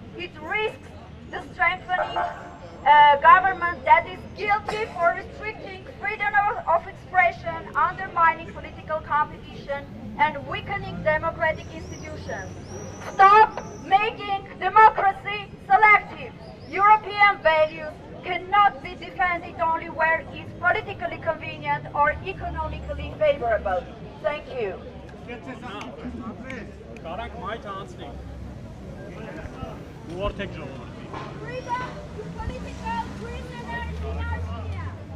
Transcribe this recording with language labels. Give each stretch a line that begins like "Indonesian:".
English: It risks the strengthening government that is guilty for restricting freedom of expression, undermining political competition, and weakening democratic institutions. Stop making democracy selective. European values cannot be defended only where it's politically convenient or economically favorable. Thank you.
Armenian: Կարանք մայթ անցնենք։ Ուղղորդեք ժողովրդին։
English: Freedom to political prisoners in Armenia.